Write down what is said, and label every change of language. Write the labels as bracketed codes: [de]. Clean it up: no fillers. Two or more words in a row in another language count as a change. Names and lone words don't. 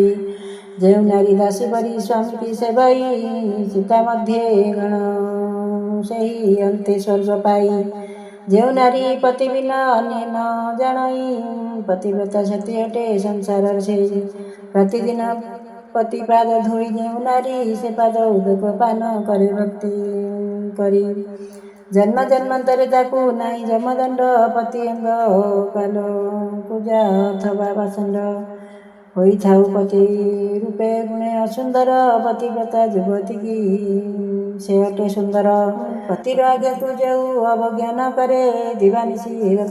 [or] ଯେଉଁ ନାରୀ ଦାସୀ ପରି ସ୍ୱାମୀକି ସେବଇ ସୀତା ମଧ୍ୟରେ ଗଣ ସେହି ଅନ୍ତେ ସ୍ୱର୍ଗ ପାଇ। ଯେଉଁ ନାରୀ ପତି ବିନା ଅନ୍ୟ ନ ଜାଣଇ ପତିବ୍ରତା ସତୀ ଅଟେ ସଂସାରର ସେଇ। ପ୍ରତିଦିନ ପତି ପାଦ ଧୂଳି ଯେଉଁ ନାରୀ ସେ ପାଦ ଉଦକ ପାନ କରେ ଭକ୍ତି କରି ଜନ୍ମ ଜନ୍ମାନ୍ତରେ ତାକୁ ନାହିଁ ଯମଦଣ୍ଡ ପତି ଅଙ୍ଗ କାଲ ପୂଜା ଅଥବା ବାସଣ୍ଡ ହୋଇଥାଉ ପତି ରୂପେ ଗୁଣେ ଅସୁନ୍ଦର ପତିବ୍ରତା ଯୁବତୀ କି ସେ ଅଟେ ସୁନ୍ଦର ପତିର ଆଜ୍ଞାକୁ ଯେଉଁ ଅବଜ୍ଞାନ କରେ ଦିବାନିଶି ରତ